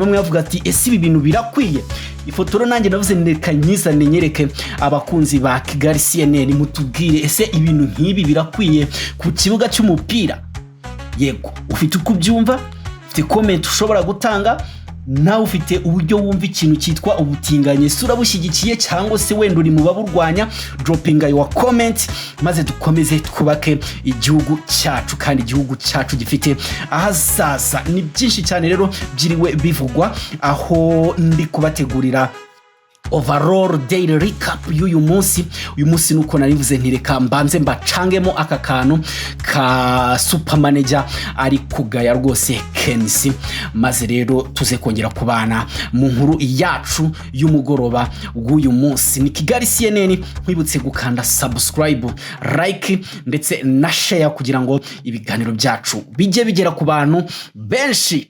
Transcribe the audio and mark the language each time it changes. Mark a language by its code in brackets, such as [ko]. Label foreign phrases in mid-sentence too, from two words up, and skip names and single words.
[rw] Bamwe bavuga ati ese ibi bintu birakwiye. Ifoto nanjye navuze ndeka nyizane nyereke abakunzi ba Kigali CNN mutubwire ese ibintu nk'ibi birakwiye ku kibuga cy'umupira. Yego, ufite uko ubyumva, ufite comment ushobora gutanga, nawe ufite uburyo wumva ikintu cyitwa ubutinganyi, sura bushyigikiye cyangwa se wenda uri mu baburwanya. [en] Dropping your comment [rw] maze dukomeze twubake igihugu cyacu, kandi igihugu cyacu gifite ahazaza. Ni byinshi cyane rero byiriwe bivugwa aho ndi kubategurira [en] overall daily recap [rw] y'uyu munsi. Uyu munsi nuko narivuze ntireka mbanze mbacangemo aka kantu ka [en] super manager [rw] ari kugaya rwose KNC, maze rero tuze kongera kubana mu nkuru yacu y'umugoroba w'uyu munsi. Ni Kigali CNN, nkwibutse gukanda subscribe, like ndetse na share kugira ngo ibiganiro byacu bijye bigera ku bantu benshi.